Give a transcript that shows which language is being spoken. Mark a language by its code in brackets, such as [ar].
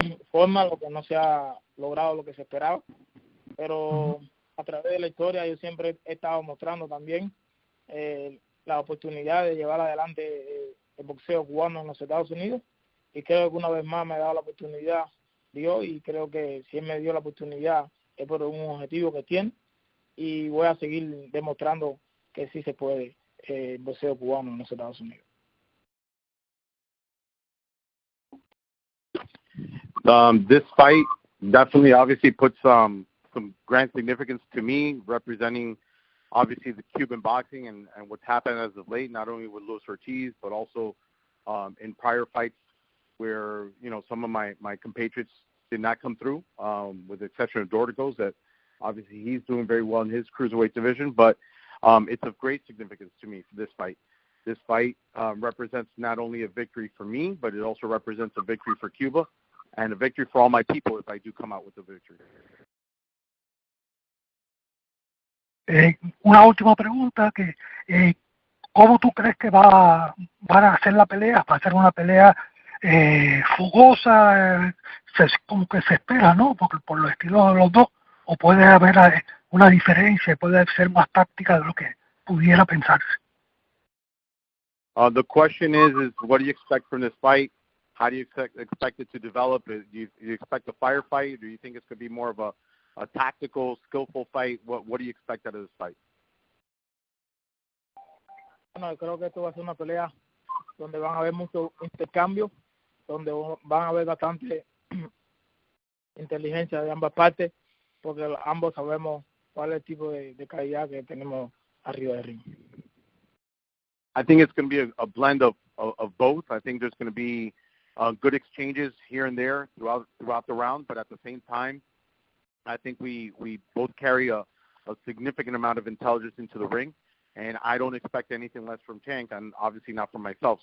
[es] forma, lo que no se ha logrado lo que se esperaba, pero a través de la historia yo siempre he estado mostrando también la oportunidad de llevar adelante el boxeo cubano en los Estados Unidos, y creo que una vez más me ha dado la oportunidad Dios, y creo que si él me dio la oportunidad es por un objetivo que tiene, y voy a seguir demostrando que sí se puede el boxeo cubano en los Estados Unidos. [en] This fight definitely obviously puts some grand significance to me, representing obviously the Cuban boxing and what's happened as of late, not only with Luis Ortiz, but also in prior fights where, some of my compatriots did not come through, with the exception of Dorticos, that obviously he's doing very well in his cruiserweight division, but it's of great significance to me for this fight. This fight represents not only a victory for me, but it also represents a victory for Cuba and a victory for all my people if I do come out with a victory. [es] Una última pregunta, ¿cómo tú crees que van a hacer la pelea? ¿Va a ser una pelea fogosa, como que se espera, ¿no? Porque por los estilos de los dos, o puede haber una diferencia, puede ser más táctica de lo que pudiera pensarse? [en] The question is what do you expect from this fight? How do you expect it to develop? Do you expect a firefight? Do you think it's going to be more of a tactical, skillful fight? What do you expect out of this fight? [es] Bueno, creo que esto va a ser una pelea donde van a haber mucho intercambio, donde van a haber bastante inteligencia de ambas partes, porque ambos sabemos cuál es el tipo de calidad que tenemos arriba del ring. [en] I think it's going to be a blend of both. I think there's going to be good exchanges here and there throughout the round, but at the same time, I think we both carry a significant amount of intelligence into the ring, and I don't expect anything less from Tank, and obviously not from myself.